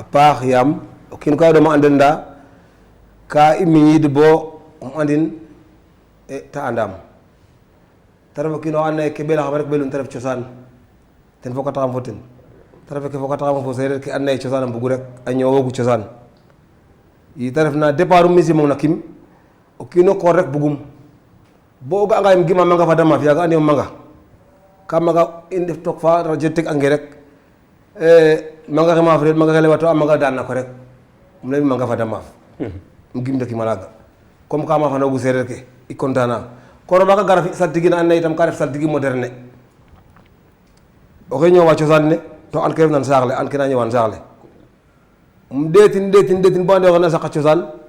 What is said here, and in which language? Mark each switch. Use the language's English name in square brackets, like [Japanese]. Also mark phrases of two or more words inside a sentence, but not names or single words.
[Serer] paax yaam o kiin koy a ɗoma andel nda ka i miñiid bo um andin ta andam te ref o kiin oxa andoona yee ke ɓelaxam rek ɓelun te ref cosaan ten fokataxam fo ten te ref ke fokataxam fo seereer ke andoona yee cosaan a mbugu rek a ñoowoogu cosaan i te ref na départ mi simong na kim o kiino koor rek bugum bo o ga'anga im gima manga fada maaf yaaga andi o manga ka maga in def took fa radio teg ange rek manga xe maaf ret manga xe lewato a manga daan na ko rek um leymi manga fada maaf um gim dakima laaga comme ka maafanogu seereer ke i content na koor maga gara fi saltigi na and naye itam ka ref saltigi moderne oxe ñoowa cosaan ne to an ke ref nan saax le an ke na ñëwan saax le um ɗeetin bo ande oxe na saqa cosaan